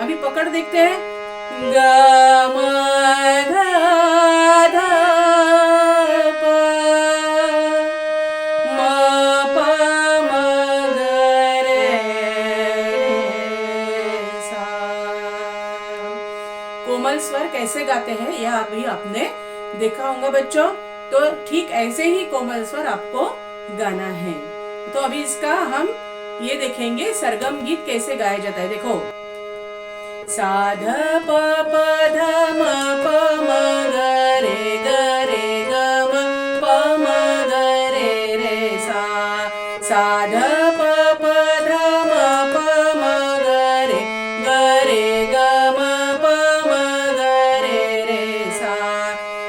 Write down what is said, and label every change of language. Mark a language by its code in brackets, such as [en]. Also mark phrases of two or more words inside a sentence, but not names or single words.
[hi] अभी पकड़ देखते हैं, ग म ध ध प म प म ग रे सा। कोमल स्वर कैसे गाते हैं यह अभी आपने देखा होगा बच्चों। तो ठीक ऐसे ही कोमल स्वर आपको गाना है। तो अभी इसका हम ये देखेंगे सरगम गीत कैसे गाया जाता है। देखो, सा ध प प ध म प म ग रे ग म प म ग रे सा। सा ध प प ध म प म ग रे ग म प म ग रे सा।